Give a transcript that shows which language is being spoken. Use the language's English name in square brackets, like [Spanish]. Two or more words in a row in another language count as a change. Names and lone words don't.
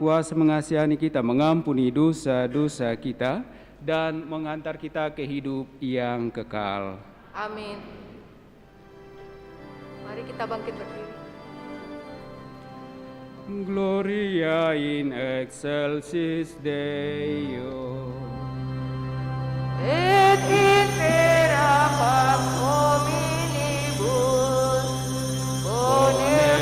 [Indonesian] Kuasa mengasihani kita, mengampuni dosa-dosa kita, dan mengantar kita ke hidup yang kekal. Amin. Mari kita bangkit berdiri. [Latin] Gloria in excelsis Deo. Et in terra pax hominibus, bone